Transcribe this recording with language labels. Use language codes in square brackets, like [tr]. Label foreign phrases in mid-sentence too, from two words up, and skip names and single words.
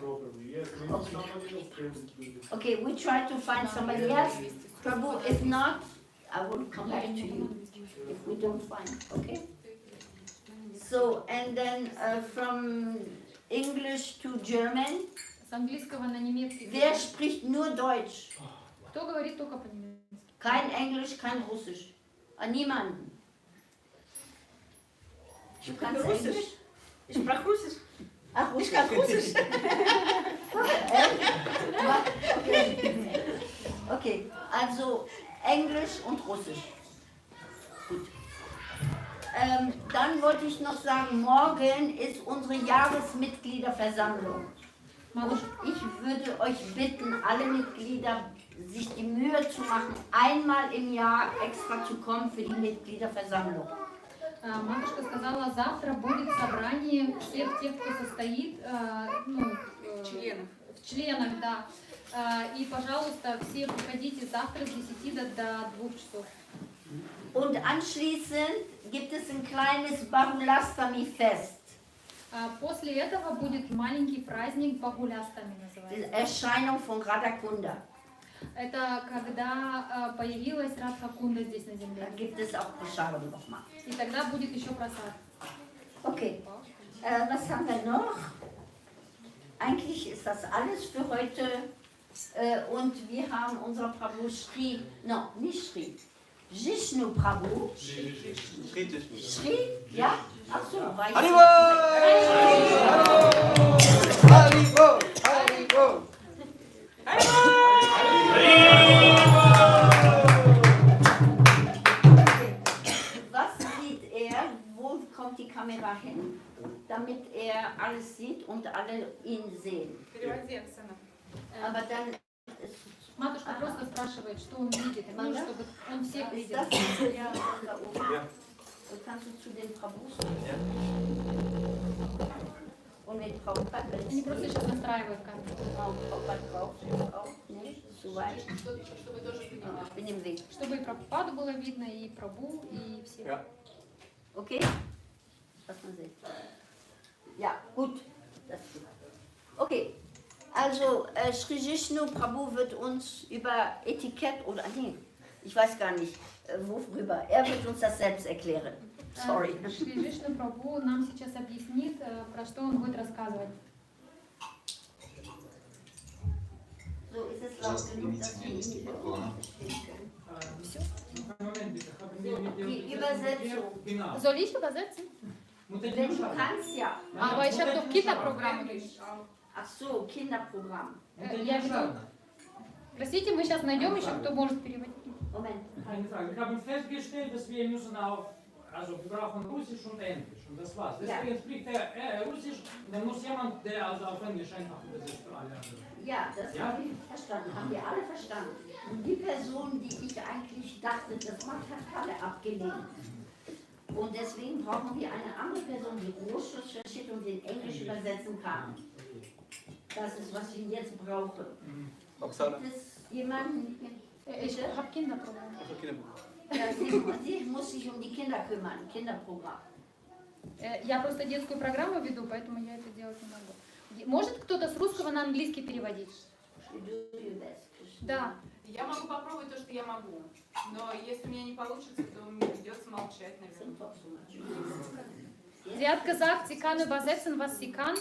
[en] properly. Yes, maybe Okay. somebody else can do this. Okay, we try to find somebody else. Prabhu, if not, I will come back to you if we don't find, okay? So, and then from English to German. [ru] С английского на немецкий. [de] Wer spricht nur Deutsch? [ru] Кто говорит только по-немецки? [de] Kein Englisch, kein Russisch. Niemanden. Du kannst Englisch? Ich sprach Russisch. Ach, Ich kann Russisch. Okay. Okay, also Englisch und Russisch. Gut. Dann wollte ich noch sagen, morgen ist unsere Jahresmitgliederversammlung. Und ich würde euch bitten, alle Mitglieder sich die Mühe zu machen, einmal im Jahr extra zu kommen für die Mitgliederversammlung. [ru] Матушка сказала, завтра будет собрание всех тех, кто состоит в членах, да. И, пожалуйста, все приходите завтра с 10 до 2 часов. [de] Und anschließend gibt es ein kleines Bahulastami-Fest. [ru] После этого будет маленький праздник Багулястами [de] Die [ru] называется. [de] Erscheinung von Radha Kunda. [ru] Это когда появилась Радха Кунда здесь на [de] Da [ru] земле. [de] gibt es auch Prasadam nochmal. [ru] И тогда будет еще просад. [de] Okay, was haben wir noch? Eigentlich ist das alles für heute. Und wir haben unser Prabhu Shri, no, nicht Shri, Jishnu Prabhu. Shri, ja? Ach so, war ich. Haribo! Haribo! Haribo! Was sieht er? Wo kommt die Kamera hin? Damit er alles sieht und alle ihn sehen. Aber dann ist [ru] Матушка просто спрашивает, что он видит, ну, чтобы он всех видел. [de] das ja da oben. Ja. Kannst du zu den Prabhus? Und mit Frau Pappel. [ru] Они просто сейчас настраивают камеру, [de] Frau Pappel braucht jetzt auch nicht. Zu weit. Ich bin im Weg. [ru] чтобы и Прабхупаду было видно, и Прабу, и всех. [de] Ja. Okay? Was man sieht. Ja, gut. Das ist gut. Okay. Also, Sri Jishnu Prabhu wird uns über Etikett oder, nee, ich weiß gar nicht, worüber. Er wird uns das selbst erklären. Sorry. [ru] Шри Вишну Прабу нам сейчас объяснит, про что он будет рассказывать. [de] So ist es laut genug, dass wir ihn nicht bekommen. Die Übersetzung. Soll ich übersetzen? Wenn du kannst, ja. Aber ich habe doch Kinderprogramm. Ach so, Kinderprogramm. [ru] Я веду. Простите, мы сейчас найдем еще, кто может переводить. [de] Moment. Eine Frage. Wir haben festgestellt, dass wir müssen auch, also wir brauchen Russisch und Englisch und das war's. Deswegen spricht er Russisch und dann muss jemand, der also auf Englisch einfach übersetzt für alle anderen. Ja, das habe ich verstanden, haben wir alle verstanden. Und die Person, die ich eigentlich dachte, das macht, hat alle abgelehnt. Und deswegen brauchen wir eine andere Person, die Russisch versteht und in Englisch übersetzen kann. Das ist, was ich jetzt brauche. Oksana. Gibt es jemanden? Ich habe Kinderprogramm. Ja, sie muss sich um die Kinder kümmern, Kinderprogramm. [ru] Я просто детскую программу веду, поэтому я это делать не могу. Может кто-то с русского на английский переводить? Да. Я могу попробовать то, что я могу. Но если у меня не получится, то мне придется молчать, наверное. [de] Sie hat gesagt, sie kann übersetzen, was sie kann.